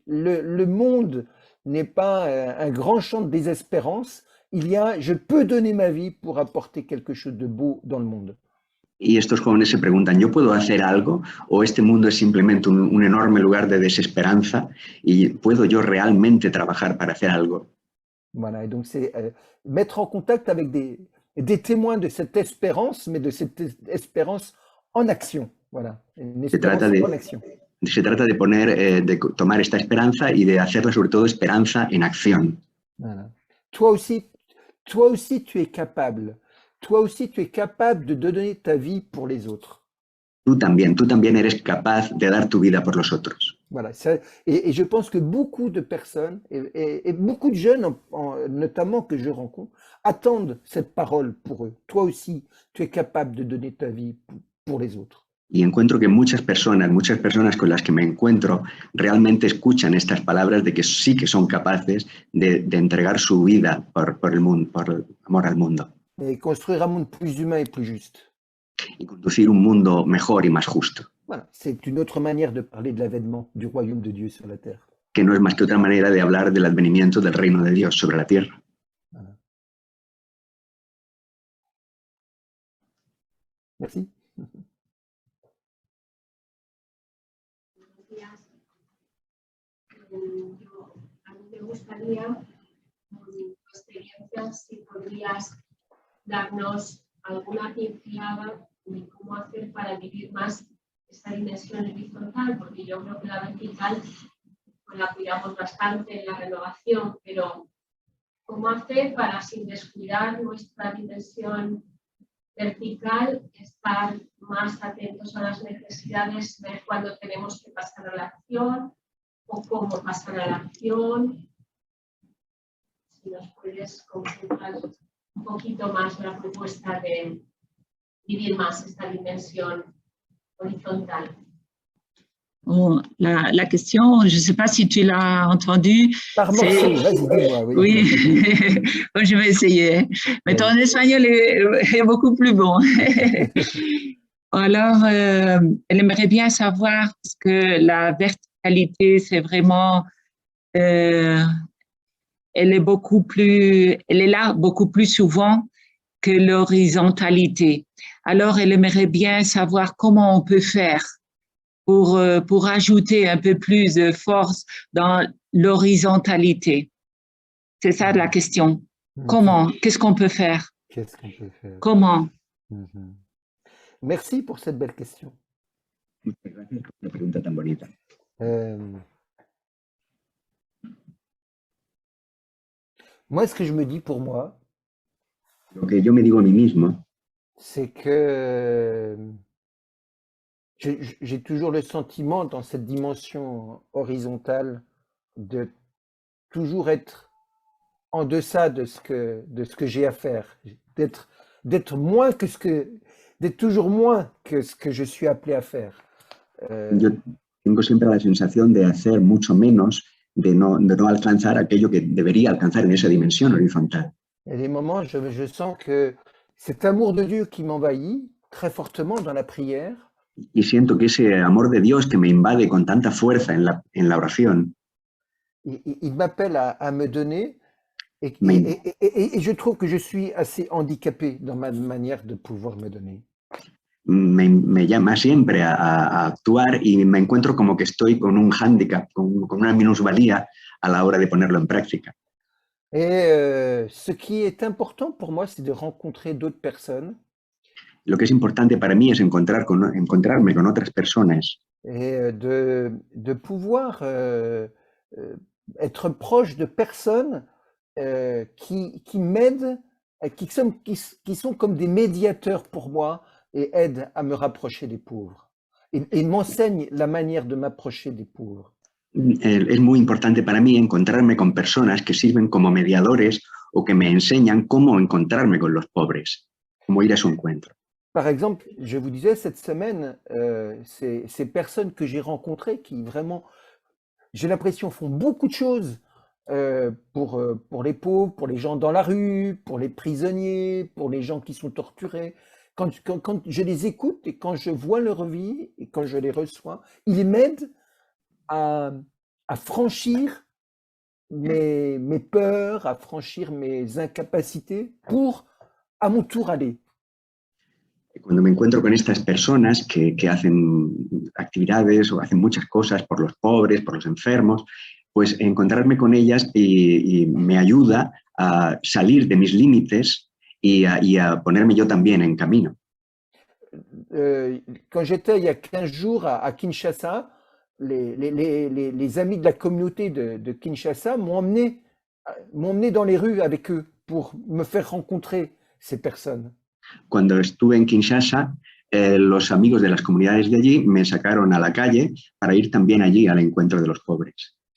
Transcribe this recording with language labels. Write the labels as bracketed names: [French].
[French] Le monde n'est pas un grand champ de désespérance. Je peux donner ma vie pour apporter quelque chose de beau dans le monde. [Spanish] Y estos jóvenes se preguntan, ¿yo puedo hacer algo? ¿O este mundo es simplemente un enorme lugar de desesperanza? ¿Y puedo yo realmente trabajar para hacer algo? [French] Voilà, et donc c'est mettre en contact avec des témoins de cette espérance, mais de cette espérance en action. Voilà, une [Spanish] Se trata [French] espérance en [Spanish] de, [French] action. [Spanish] se trata de poner, de tomar esta esperanza y de hacerla sobre todo esperanza en acción. [French] Voilà. Toi aussi, toi aussi, tu es capable. Toi aussi, tu es capable de donner ta vie pour les autres. [Spanish] Tú también eres capaz de dar tu vida por los otros. [French] Voilà. Et je pense que beaucoup de personnes et beaucoup de jeunes, notamment que je rencontre, attendent cette parole pour eux. Toi aussi, tu es capable de donner ta vie pour les autres. [Spanish] Y encuentro que muchas personas con las que me encuentro realmente escuchan estas palabras de que sí que son capaces de entregar su vida por el mundo, por el amor al mundo [French] Et construire un monde plus humain et plus juste. [Spanish] y conducir un mundo mejor y más justo, [French] Voilà. C'est une autre manière de parler de l'avènement du royaume de Dieu sur la terre. [Spanish] que no es más que otra manera de hablar del advenimiento del reino de Dios sobre la tierra. [French] Voilà. Merci. [Spanish] A mí me gustaría, tu experiencia, si podrías darnos alguna pincelada de cómo hacer para vivir más esa dimensión horizontal, porque yo creo que la vertical pues, la cuidamos bastante en la renovación, pero cómo hacer para, sin descuidar nuestra dimensión vertical, estar más atentos a las necesidades, ver cuándo tenemos que pasar a la acción o cómo pasar a la acción. Si nos puedes concentrar un poquito más la propuesta de vivir más esta dimensión horizontal. [French] Bon, la question, je ne sais pas si tu l'as entendue. Par morceau, vas-y, dis-moi. Oui, Oui. Bon, je vais essayer. Mais ton espagnol est beaucoup plus bon. Alors, elle aimerait bien savoir parce que la verticalité, c'est vraiment, elle est là beaucoup plus souvent que l'horizontalité. Alors, elle aimerait bien savoir comment on peut faire pour ajouter un peu plus de force dans l'horizontalité. C'est ça la question. Comment? Qu'est-ce qu'on peut faire? Qu'est-ce qu'on peut faire? Comment? Merci pour cette belle question. [Spanish] Muchas gracias por la pregunta tan bonita. [French] Moi, ce que je me dis pour moi, [Spanish] Lo que yo me digo a mí mismo [French] c'est que j'ai toujours le sentiment dans cette dimension horizontale de toujours être en deçà de ce que j'ai à faire, d'être moins que d'être toujours moins que ce que je suis appelé à faire. [Spanish] Yo tengo siempre la sensación de hacer mucho menos, de no alcanzar aquello que debería alcanzar en esa dimensión horizontal. [French] Il y a des moments, je sens que cet amour de Dieu qui m'envahit très fortement dans la prière. [Spanish] Y siento que ese amor de Dios que me invade con tanta fuerza en la oración. [French] Il m'appelle à me donner et je trouve que je suis assez handicapé dans ma manière de pouvoir me donner. [Spanish] Me llama siempre a actuar y me encuentro como que estoy con un hándicap, con una minusvalía a la hora de ponerlo en práctica. [French] Et ce qui est important pour moi, c'est de rencontrer d'autres personnes. [Spanish] Lo que es importante para mí es encontrarme con otras personas. [French] Et de pouvoir être proche de personnes qui m'aident, qui sont comme des médiateurs pour moi et aident à me rapprocher des pauvres. Et m'enseignent la manière de m'approcher des pauvres. [Spanish] Es muy importante para mí encontrarme con personas que sirven como mediadores o que me enseñan cómo encontrarme con los pobres, cómo ir a su encuentro. [French] Par exemple, je vous disais, cette semaine, ces personnes que j'ai rencontrées qui vraiment, j'ai l'impression, font beaucoup de choses pour les pauvres, pour les gens dans la rue, pour les prisonniers, pour les gens qui sont torturés. Quand je les écoute et quand je vois leur vie et quand je les reçois, ils m'aident à, à franchir mes peurs, à franchir mes incapacités pour, à mon tour, aller. Cuando me encuentro con estas personas que hacen actividades o hacen muchas cosas por los pobres, por los enfermos, pues encontrarme con ellas y me ayuda a salir de mis límites y a ponerme yo también en camino. Quand j'étais il y a 15 jours à Kinshasa, les amis de la communauté de Kinshasa m'ont emmené dans les rues avec eux pour me faire rencontrer ces personnes. [Spanish] Cuando estuve en Kinshasa, los amigos de las comunidades de allí me sacaron a la calle para ir también allí al encuentro de los pobres.